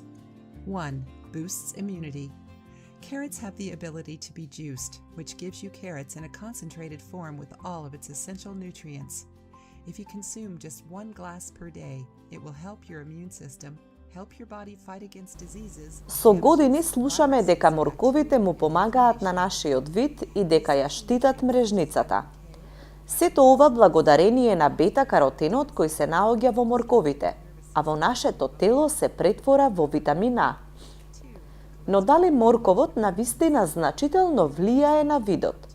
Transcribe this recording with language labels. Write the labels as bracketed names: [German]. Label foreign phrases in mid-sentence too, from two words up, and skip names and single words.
[English] 1. Boosts immunity. Carrots have the ability to be juiced, which gives you carrots in a concentrated form with all of its essential nutrients. If you consume just 1 glass per day, it will help your immune system, help your body fight against diseases. [Macedonian] Со години слушаме дека морковите му помагаат на нашиот вид и дека ја штитат мрежницата. Сето ова благодарение на бета-каротенот кој се наоѓа во морковите, а во нашето тело се претвора во витамин А. Но дали морковот навистина значително влијае на видот?